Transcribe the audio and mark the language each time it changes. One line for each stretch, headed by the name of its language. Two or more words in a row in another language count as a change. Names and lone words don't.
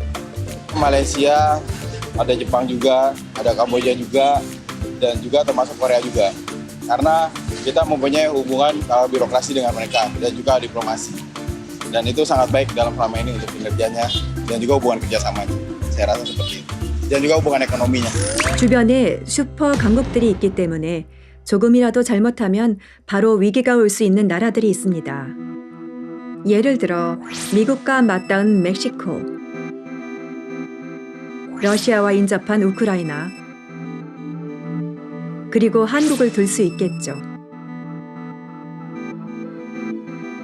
Indonesian: Malaysia, ada Jepang juga, ada Kamboja juga, dan juga termasuk Korea juga. Karena kita mempunyai hubungan birokrasi dengan mereka dan juga diplomasi. Dan itu sangat baik dalam selama ini untuk kinerjanya dan juga hubungan kerjasamanya. Saya rasa seperti itu. Dan juga hubungan ekonominya.
Korean: 주변에 슈퍼 강국들이 있기 때문에 조금이라도 잘못하면 바로 위기가 올 수 있는 나라들이 있습니다. 예를 들어 미국과 맞닿은 멕시코, 러시아와 인접한 우크라이나, 그리고 한국을 들 수 있겠죠.